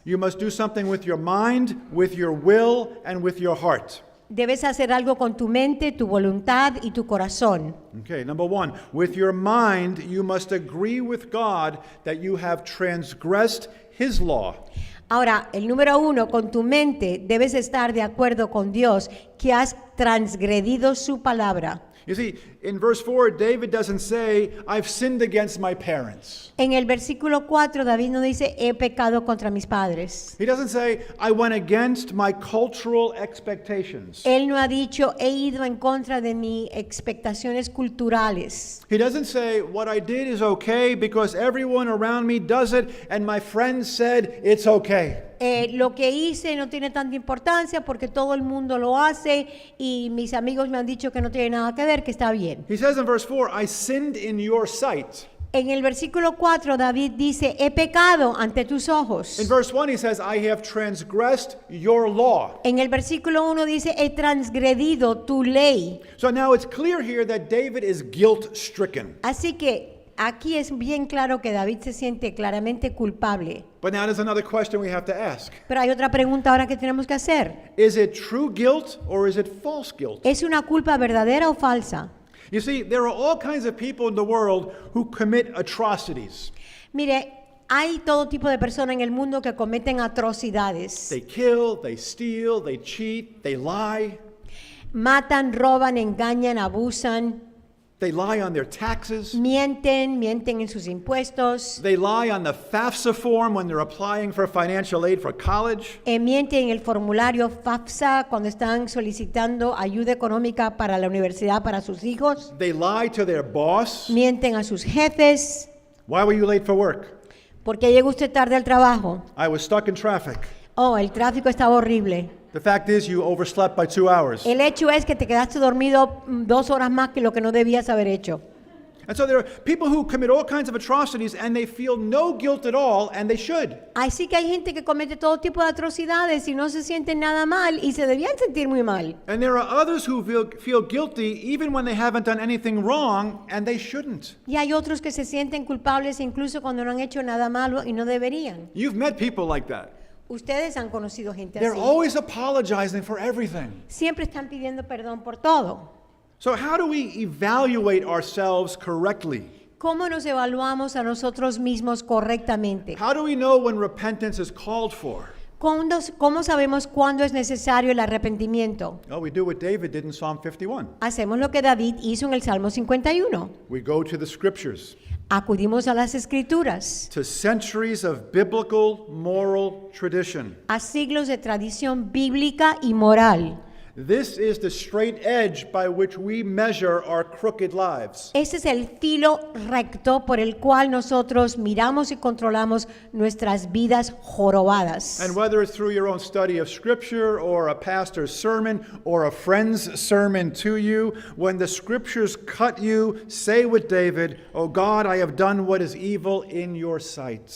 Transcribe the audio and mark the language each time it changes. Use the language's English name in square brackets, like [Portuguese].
[English] You must do something with your mind, with your will, and with your heart. [Spanish] Debes hacer algo con tu mente, tu voluntad y tu corazón. [English] Okay, number one, with your mind, you must agree with God that you have transgressed His law. [Spanish] Ahora, el número 1, con tu mente debes estar de acuerdo con Dios que has transgredido su palabra. [English] You see, in verse 4, David doesn't say, I've sinned against my parents. [Spanish] En el versículo 4, David no dice, he pecado contra mis padres. [English] He doesn't say, I went against my cultural expectations. [Spanish] Él no ha dicho, he ido en contra de mis expectaciones culturales. [English] He doesn't say, what I did is okay because everyone around me does it and my friends said it's okay. [Spanish] Lo que hice no tiene tanta importancia porque todo el mundo lo hace y mis amigos me han dicho que no tiene nada que ver, que está bien. [English] He says in verse 4, I sinned in your sight. [Spanish] En el versículo 4, David dice, he pecado ante tus [English] In [Spanish] ojos. [English] verse 1, he says, I have transgressed your law. [Spanish] En el versículo 1 dice, he transgredido tu ley. [English] So now it's clear here that David is guilt stricken. [Spanish] Así que aquí es bien claro que David se siente claramente culpable. [English] But now there's another question we have to ask. [Spanish] Pero hay otra pregunta ahora que tenemos que hacer. [English] Is it true guilt or is it false guilt? [Spanish] ¿Es una culpa verdadera o falsa? [English] You see, there are all kinds of people in the world who commit atrocities. [Spanish] Mire, hay todo tipo de personas en el mundo que cometen atrocidades. [English] They kill, they steal, they cheat, they lie. [Spanish] Matan, roban, engañan, abusan, [English] They lie on their taxes. [Spanish] mienten en sus impuestos, [English] They lie on the FAFSA form when they're applying for financial aid for college. [Spanish] mienten en el formulario FAFSA cuando están solicitando ayuda económica para la universidad para sus hijos, [English] They lie to their boss. [Spanish] mienten a sus jefes. [English] Why were you late for work? [Spanish] ¿Por qué llegó usted tarde al trabajo? [English] I was stuck in traffic. [Spanish] Oh, el tráfico estaba horrible. [English] The fact is you overslept by 2 hours. [Spanish] El hecho es que te quedaste dormido 2 horas más que lo que no debías haber hecho. [English] And so there are people who commit all kinds of atrocities and they feel no guilt at all, and they should. [Spanish] Así que hay gente que comete todo tipo de atrocidades y no se sienten nada mal y se debían sentir muy mal. [English] And there are others who feel guilty even when they haven't done anything wrong, and they shouldn't. [Spanish] Y hay otros que se sienten culpables incluso cuando no han hecho nada malo y no deberían. [English] You've met people like that. [Spanish] Ustedes han conocido gente [English] They're [Spanish] así. [English] always apologizing for everything. [Spanish] Siempre están pidiendo perdón por todo. [English] So how do we evaluate ourselves correctly? [Spanish] ¿Cómo nos evaluamos a nosotros mismos correctamente? [English] How do we know when repentance is called for? [Spanish] ¿Cómo sabemos cuándo es necesario el arrepentimiento? [English] Well, we do what David did in Psalm 51. [Spanish] Hacemos lo que David hizo en el Salmo 51. [English] We go to the scriptures, [Spanish] Acudimos a las Escrituras, [English] to centuries of biblical moral tradition. [Spanish] a siglos de tradición bíblica y moral. [English] This is the straight edge by which we measure our crooked lives. [Spanish] Ese es el filo recto por el cual nosotros miramos y controlamos nuestras vidas jorobadas. [English] And whether it's through your own study of scripture or a pastor's sermon or a friend's sermon to you, when the scriptures cut you, say with David, "Oh God, I have done what is evil in your sight."